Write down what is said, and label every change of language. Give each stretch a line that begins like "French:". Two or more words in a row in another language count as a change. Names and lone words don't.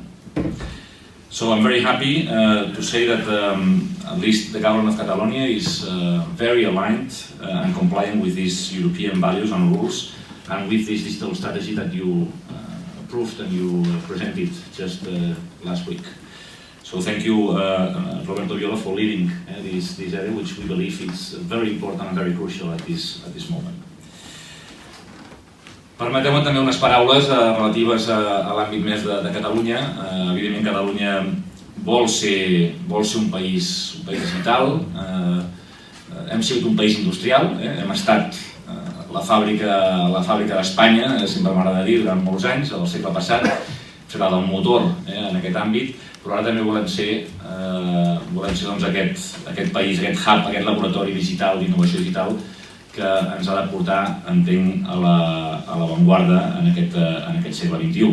English: So I'm very happy to say that at least the government of Catalonia is very aligned and compliant with these European values and rules, and with this digital strategy that you approved and you presented just last week. So thank you, Roberto Viola, for leading this area, which we believe is very important and very crucial at this moment.
Catalan: Permeteu-me també unes paraules relatives a l'àmbit més de Catalunya. Evidentment, Catalunya vol ser un país digital. Hem sigut un país industrial, hem estat la fàbrica d'Espanya, sempre m'agrada dir, durant molts anys, al segle passat, serà del motor en aquest àmbit, però ara també volem ser doncs, aquest país, aquest hub, aquest laboratori digital, d'innovació digital, que ens ha de portar, entenc, a l'avantguarda en aquest segle XXI.